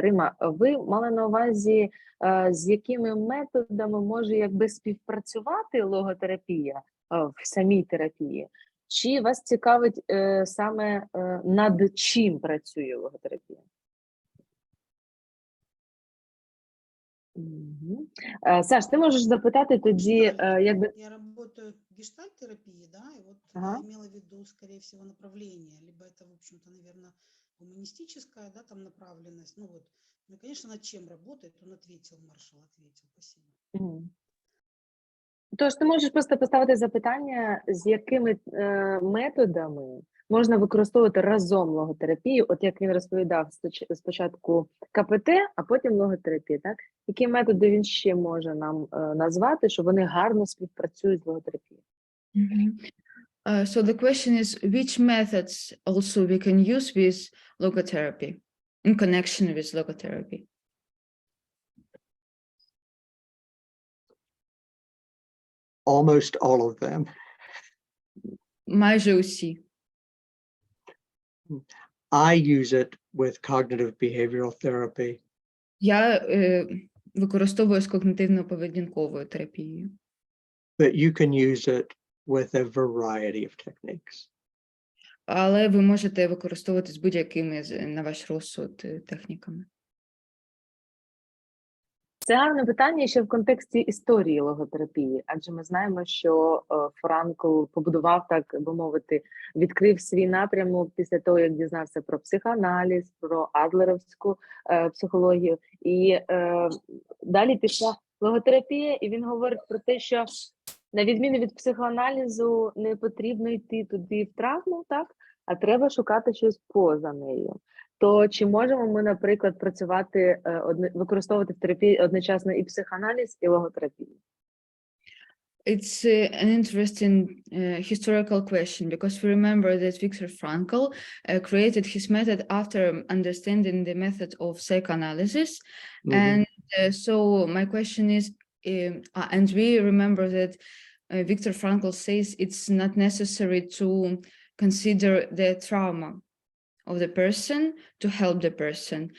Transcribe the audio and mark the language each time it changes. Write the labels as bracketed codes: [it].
[uk] Рима, ви мали на увазі, з якими методами може якби співпрацювати логотерапія в самій терапії? Чи вас цікавить саме над чим працює логотерапія? Угу. Саш, ти можеш запитати тоді, якби... [ru] Я работаю в гештальт-терапии, да, и вот Ага. я имела в виду, скорее всего, направление, либо это, в общем-то, наверное, гуманистическая, да, там направленность, ну вот, ну, конечно, над чем работает, он ответил, Маршал ответил, спасибо. Мгм. [uk] Тож ти можеш просто поставити запитання, з якими методами можна використовувати разом логотерапію, от як він розповідав спочатку КПТ, а потім логотерапія, так? Які методи він ще може нам назвати, що вони гарно співпрацюють з логотерапією? [en] So the question is, which methods also we can use with logotherapy, in connection with logotherapy? Almost all of them. [uk] Майже усі. [en] I use it with cognitive behavioral therapy. [uk] Я використовую з когнитивно-поведінковою терапією. [en] But you can use it with a variety of techniques. [uk] Але ви можете використовувати з будь-якими на ваш розсуд техніками. Це гарне питання ще в контексті історії логотерапії, адже ми знаємо, що Франкл побудував, так би мовити, відкрив свій напрямок після того, як дізнався про психоаналіз, про адлеровську психологію. І далі пішла логотерапія, і він говорить про те, що на відміну від психоаналізу не потрібно йти туди в травму, так? А треба шукати щось поза нею. То чи можемо ми, наприклад, працювати, використовувати в терапії одночасно і психоаналіз, і логотерапію? [en] It's an interesting historical question, because we remember that Viktor Frankl created his method after understanding the method of psychoanalysis. And so my question is, and we remember that Viktor Frankl says it's not necessary to consider the trauma of the person to help the person.